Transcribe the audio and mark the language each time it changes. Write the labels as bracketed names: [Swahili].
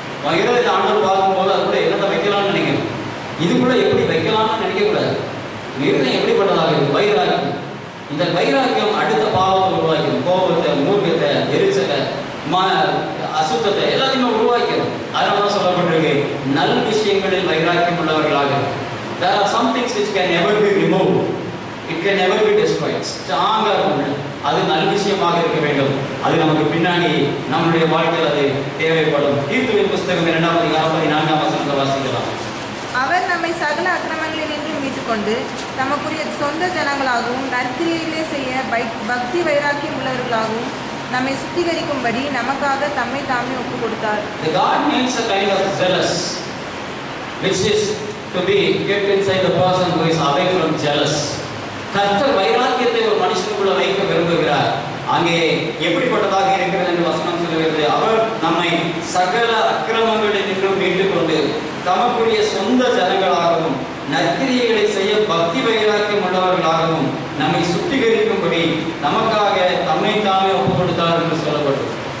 [Tamil] இருதயத்தை ஆண்டவர் பார்க்கும்போது அது கூட என்னத்தை வைக்கலாம்னு நினைக்கணும். இது கூட எப்படி வைக்கலாம்னு நினைக்க கூடாது. இருதயம் எப்படிப்பட்டதாக இருக்கு? வைராக்கியம். இந்த வைராக்கியம் அடுத்த பாவத்தை உருவாக்கணும். கோபத்தை, மூர்க்கத்தை, எரிச்சலை, அசுத்தத்தை எல்லாத்தையுமே உருவாக்கணும். அதனால சொல்லப்பட்டிருக்கு, நல் விஷயங்களில் வைராக்கியம் உள்ளவர்களாக. [English] There are some things which can never be removed. It can never be destroyed. [Tamil] ஸ்ட்ராங்கா இருக்கணும். அது நல்ல விஷயமாக இருக்க வேண்டும். அது நமக்கு பின்னாடி நம்முடைய வாழ்க்கையில் அது தேவைப்படும். தீத்துவின் புஸ்தகம் 2ஆம் அதிகாரம் 14ஆம் வசனத்தை வாசிக்கலாம். அவர் நம்மை சகல அக்கிரமங்களினின்று மீட்டுக்கொண்டு தமக்குரிய சொந்த ஜனங்களாகவும் நற்கிரியைகளை செய்ய பக்தி வைராக்கியம் உள்ளவர்களாகவும் நம்மை சுத்திகரிக்கும்படி நமக்காக தம்மை தாமே ஒப்பு கொடுத்தார். [English] The God needs a kind of zealous, which is to be kept inside the person who is away from jealous. [Tamil] கர்த்தர் வைராக்கியத்தை ஒரு மனுஷனுக்குள்ள வைக்க விரும்புகிறார். அங்கே எப்படிப்பட்டதாக இருக்கிறது என்று வசனம் சொல்லுகிறது. அவர் நம்மை சகல அக்கிரமங்களில் நின்று மீட்டுக் கொண்டு தமக்குரிய சொந்த ஜனங்களாகவும் நற்கிரியைகளை செய்ய பக்தி வைராக்கியம் உள்ளவர்களாகவும் நம்மை சுத்திகரிக்கும்படி நமக்காக தம்மை தாமே ஒப்பு கொடுத்தார் என்று சொல்லப்பட்டது.